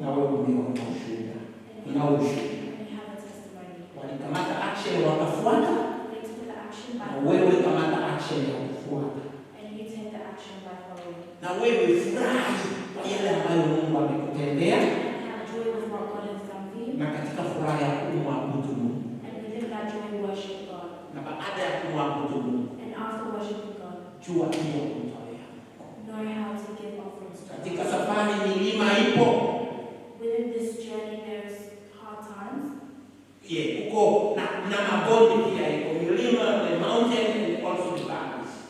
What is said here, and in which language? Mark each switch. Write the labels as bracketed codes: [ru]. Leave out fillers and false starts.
[sw] na wewe umeona ushuhuda. Unao ushuhuda. [en] and you have a testimony. [sw] Walikamata action wakafuata. [en] They took the action by [sw] Na wewe kamata action ya kufuata. [en] and you take the action by following. [sw] Na wewe furahi kwa yale ambayo Mungu amekutendea. [en] And have joy with what God has done for you. [sw] Na katika furaha ya kumwabudu Mungu. [en] And within that joy, worship God. [sw] Na baada ya kumwabudu Mungu, [en] And after worshiping God, [sw] jua pia kumtolea. [en] know how to give offerings to [sw] Katika [en] God. [sw] safari milima ipo. [en] Within this journey, there's hard times. [sw] Uko na mabonde pia iko milima, [en] the mountain and also the valleys.